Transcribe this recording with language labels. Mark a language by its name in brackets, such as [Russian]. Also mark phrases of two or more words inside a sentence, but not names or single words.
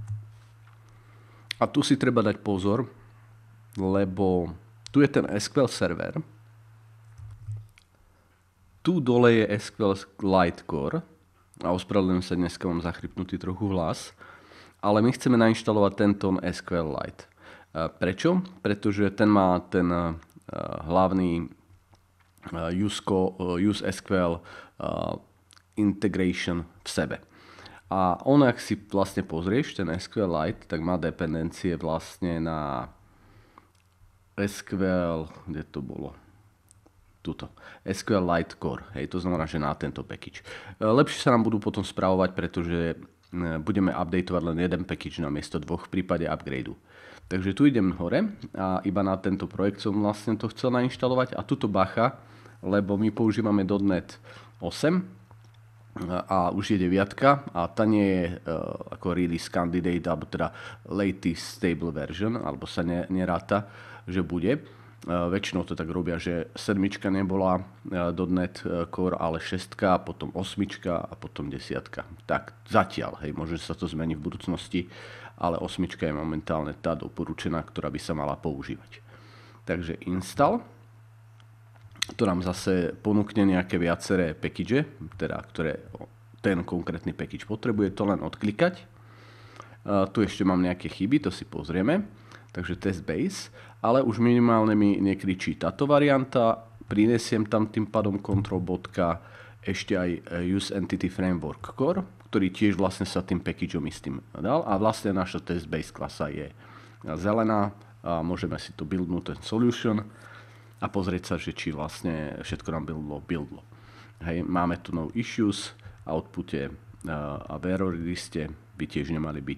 [Slovak] A tu si treba dať pozor, lebo tu je ten [English] SQL server, [Slovak] tu dole je [English] SQLite Core, [Slovak] a ospravedlňujem sa, dneska mám zachrypnutý trochu hlas, ale my chceme nainštalovať tento SQLite. Prečo? Pretože ten má ten hlavný [English] use SQL integration [Slovak] v sebe. A ak si vlastne pozrieš ten SQLite, tak má dependencie vlastne na SQL, kde to bolo? Tuto. [English] SQLite Core. [Slovak] Hej, to znamená, že na tento package. Lepšie sa nám budú potom správovať, pretože budeme updateovať len jeden package namiesto dvoch v prípade upgradeu. Takže tu idem hore a iba na tento projekt som vlastne to chcel nainštalovať a tuto bacha, lebo my používame .NET 8 a už je 9 a tá nie je ako [English] release candidate [Slovak] alebo teda [English] latest stable version, [Slovak] alebo sa neráta, že bude. Väčšinou to tak robia, že 7 nebola .NET Core, ale 6, potom 8 a potom 10. Tak zatiaľ, hej, možno sa to zmení v budúcnosti, ale 8 je momentálne tá doporučená, ktorá by sa mala používať. Takže install. To nám zase ponúkne nejaké viaceré package, teda ktoré ten konkrétny package potrebuje, to len odklikať. Tu ešte mám nejaké chyby, to si pozrieme. Takže [English] test base, [Slovak] ale už minimálne mi nekričí táto varianta. Prinesiem tam tým pádom control bodka ešte aj [English] use entity framework core, [Slovak] ktorý tiež vlastne sa tým packageom istým dal. A vlastne naša [English] test base [Slovak] klasa je zelená a môžeme si to buildnúť ten solution a pozrieť sa, že či vlastne všetko nám buildlo. Hej, máme tu [English] no issues, [Slovak] outpute a v error liste by tiež nemali byť.